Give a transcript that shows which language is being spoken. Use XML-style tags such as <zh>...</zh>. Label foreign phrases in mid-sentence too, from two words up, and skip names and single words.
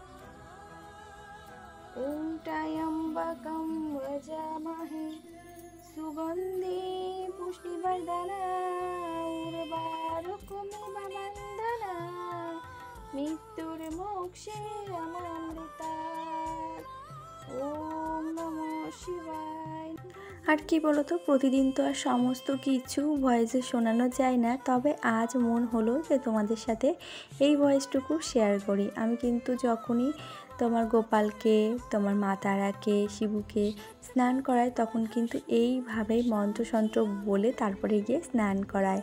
<sa>ॐ त्र्यम्बकं यजामहे सुगन्धि पुष्टिवर्धनम् उर्वारुकमिव बन्धनात् मृत्युर्मोक्षेयमामृतात्। ओम नमो शिवाय।</sa> <bn>আর কি বলো তো, প্রতিদিন তো আর সমস্ত কিছু ভয়েসে শোনানো যায় না, তবে আজ মন হলো যে তোমাদের সাথে এই ভয়েসটুকু শেয়ার করি। আমি কিন্তু যখনই তোমার গোপালকে, তোমার মা তারাকে, শিবুকে স্নান করায় তখন কিন্তু এইভাবেই মন্ত্রসন্ত্র বলে তারপরে গিয়ে স্নান করায়।</bn>